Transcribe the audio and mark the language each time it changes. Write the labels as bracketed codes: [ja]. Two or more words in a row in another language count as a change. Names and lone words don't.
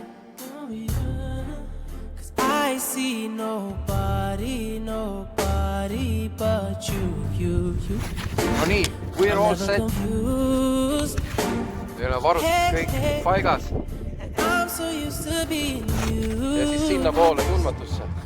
[en] Oh yeah. 'Cause I see nobody but you. [et] No nii, [en] we are all set. Confused. [et] Meil on varustus kõik paigas. [en] I'm so used to being you. [et] Ja siis sinna poole tundmatusse.